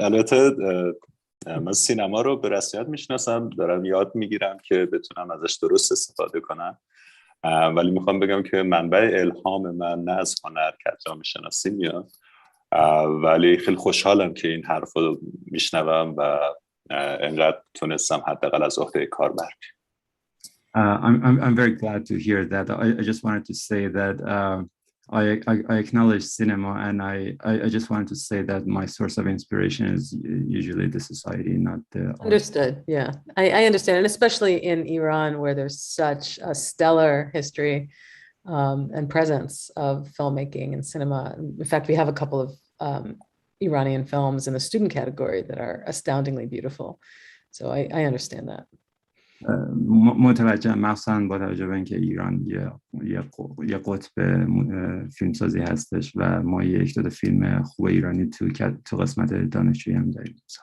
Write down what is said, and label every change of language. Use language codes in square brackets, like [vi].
[fa] البته من سینما رو به رسمیت میشناسم، دارم یاد میگیرم که بتونم ازش درست استفاده کنم، ولی میخوام بگم که منبع الهام من نه از هنر که جامعه شناسی میاد، ولی خیلی خوشحالم که این حرف رو میشنوم و انقدر تونستم حداقل از عهده کار بر بیام. [en] I'm very glad to hear that. I just wanted to say that I acknowledge cinema, and I just wanted to say that my source of inspiration is usually the society, not the art. Understood. Yeah, I understand, and especially in Iran, where there's such a stellar history and presence of filmmaking and cinema. In fact, we have a couple of Iranian films in the student category that are astoundingly beautiful. So I understand that. [fa] متوجهم، مخصوصا با توجه به اینکه ایران یه قطب فیلمسازی هستش و ما یک دو فیلم خوب ایرانی تو قسمت دانشجویی هم داریم.